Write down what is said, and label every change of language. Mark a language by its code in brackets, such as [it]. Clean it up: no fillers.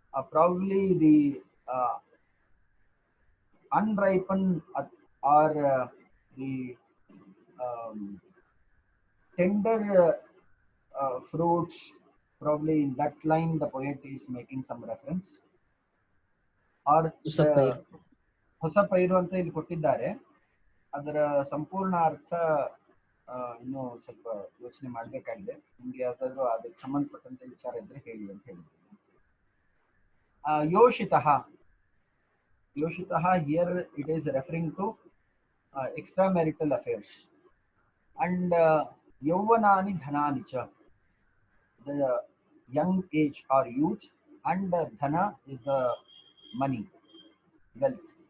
[en] Probably the unripened or the tender fruits, probably in that line the poet is making some reference. [kn] Or ಹೊಸ ಪೈರು ಅಂತ ಇಲ್ಲಿ ಕೊಟ್ಟಿದ್ದಾರೆ. ಅದರ ಸಂಪೂರ್ಣ ಅರ್ಥ ಇನ್ನೂ ಸ್ವಲ್ಪ ಯೋಚನೆ ಮಾಡಬೇಕಾಗಿದೆ. ನಿಮ್ಗೆ ಯಾವ್ದಾದ್ರು ಅದಕ್ಕೆ ಸಂಬಂಧಪಟ್ಟಂತೆ ವಿಚಾರ ಇದ್ರೆ ಹೇಳಿ ಅಂತ ಹೇಳಿದ್ರು. [en] ಯೋಷಿತಃ, ಯೋಷಿತಃ, here it is referring to extramarital affairs. And ಯೌವನಾನಿ ಧನಾನಿ ಚ, the young age or youth, and dhana is the money, wealth.